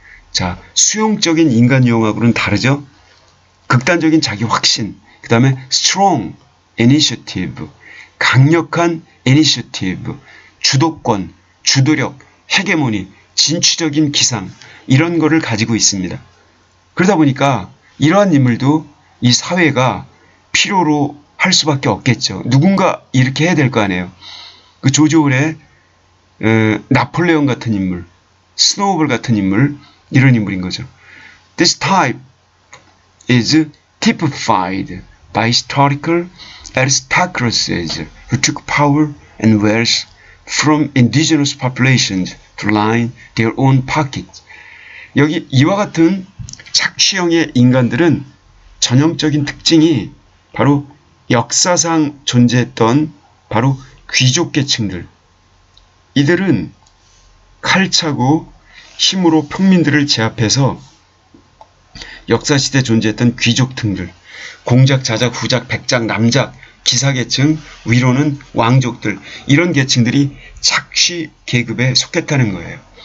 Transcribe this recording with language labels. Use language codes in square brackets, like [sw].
[ko] 자, 수용적인 인간 유형하고는 다르죠? 극단적인 자기 확신, 그 다음에 [en] strong initiative, [ko] 강력한 initiative, 주도권, 주도력, 헤게모니, 진취적인 기상, 이런 거를 가지고 있습니다. 그러다 보니까 이러한 인물도 이 사회가 필요로 할 수밖에 없겠죠. 누군가 이렇게 해야 될 거 아니에요. 그 조지 오웰의 나폴레옹 같은 인물, 스노우볼 같은 인물, 이런 인물인 거죠. [en] This type is typified by historical aristocracies who took power and wealth from indigenous populations to line their own pockets. [ko] 여기 이와 같은 착취형의 인간들은 전형적인 특징이 바로 역사상 존재했던 바로 귀족 계층들. 이들은 칼차고 힘으로 평민들을 제압해서 역사시대에 존재했던 귀족 등들, 공작, 자작, 후작, 백작, 남작, 기사계층, 위로는 왕족들, 이런 계층들이 착취 계급에 속했다는 거예요.